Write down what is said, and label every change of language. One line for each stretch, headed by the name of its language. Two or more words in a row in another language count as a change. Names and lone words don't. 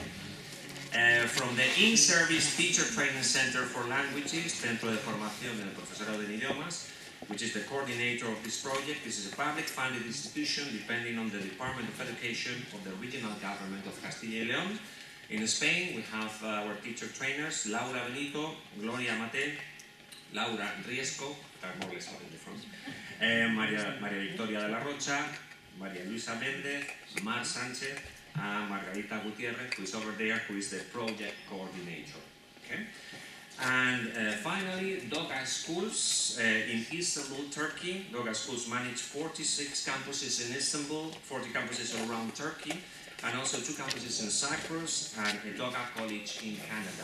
English: From the In-Service Teacher Training Center for Languages, Centro de Formación del Profesorado de Idiomas, which is the coordinator of this project. This is a public-funded institution depending on the Department of Education of the regional government of Castilla y León. In Spain, we have our teacher trainers, Laura Benito, Gloria Mate, Laura Riesco, more or less in the front, Maria Victoria de la Rocha, Maria Luisa Méndez, Mar Sánchez, and Margarita Gutiérrez, who is over there, who is the project coordinator. Okay? And finally, Doga Schools in Istanbul, Turkey. Doga Schools manage 46 campuses in Istanbul, 40 campuses around Turkey, and also 2 campuses in Cyprus and a Doga College in Canada.